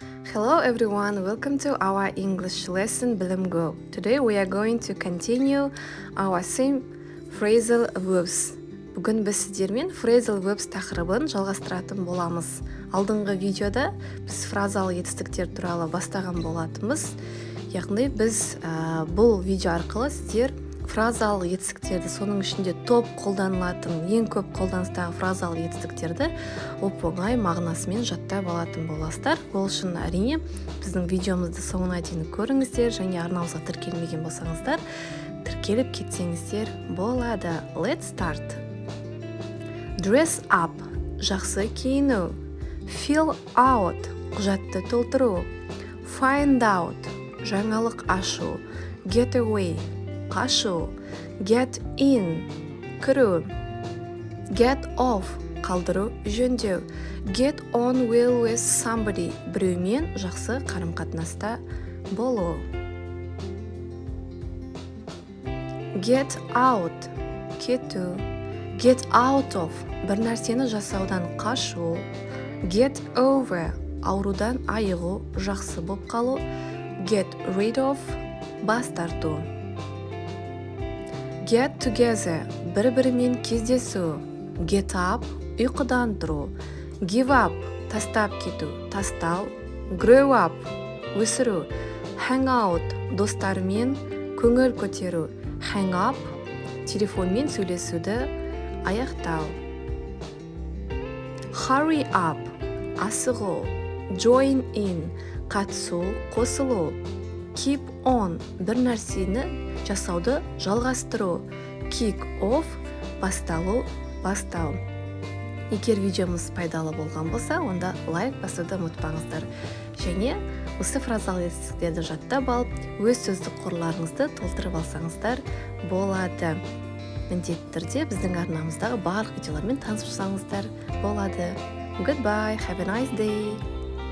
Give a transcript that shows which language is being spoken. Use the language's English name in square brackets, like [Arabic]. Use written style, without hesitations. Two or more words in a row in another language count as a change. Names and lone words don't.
[English] Hello everyone, welcome to our English lesson Bilim Go. Today we are going to continue our same phrasal verbs. [Kazakh] Бүгін біз сіздермен [English] phrasal verbs [Kazakh] тақырыбын жалғастыратын боламыз. Алдыңғы видеода біз фразалық етістіктер туралы бастаған болатынбыз. Яғни біз бұл видео арқылы сіздер фразалық етістіктерді, соның ішінде топ қолданылатын, ең көп қолданыстағы фразалық етістіктерді оп-оңай мағынасымен жаттап алатын боласыздар. Ол үшін әрине біздің видеомызды соңына дейін көріңіздер, және арнамызға тіркелмеген болсаңыздар, тіркеліп кетсеңіздер болады. [English] Let's start. Dress up, [Kazakh] жақсы киіну. [English] Fill out, [Kazakh] құжатты толтыру. [English] Find out, [Kazakh] жаңалық ашу. [English] Get away, қашу. Get in, кіру. Get off, [Kazakh] қалдыру, жөндеу. [English] Get on well with somebody, [Kazakh] біреумен жақсы қарым-қатынаста болу. [English] Get out, кету. Get out of, [Kazakh] бір нәрсені жасаудан қашу. [English] Get over, [Kazakh] аурудан айығу, жақсы болып қалу. [English] Get rid of, [Kazakh] бас тарту. [English] Get together, [Kazakh] бір-бірімен кездесу. [English] Get up, [Kazakh] ұйқыдан тұру. [English] Give up, [Kazakh] тастап кету, тастау. [English] Grow up, өсіру. Hang out, [Kazakh] достармен көңіл көтеру. [English] Hang up, [Kazakh] телефонмен сөйлесуді аяқтау. [English] Hurry up, асығу. Join in, [Kazakh] қатысу, қосылу. [English] Keep on, [Kazakh] бір нәрсені жасауды жалғастыру. [English] Kick off, [Kazakh] басталу, бастау. Егер видеомыз пайдалы болған болса, онда лайк басуды ұмытпаңыздар. Және осы фразалық етістіктерді жаттап алып, өз сөздік қорларыңызды толтырып алсаңыздар болады. Міндетті түрде біздің арнамыздағы барлық видеолармен танысып жатсаңыздар болады. [English] Goodbye, have a nice day.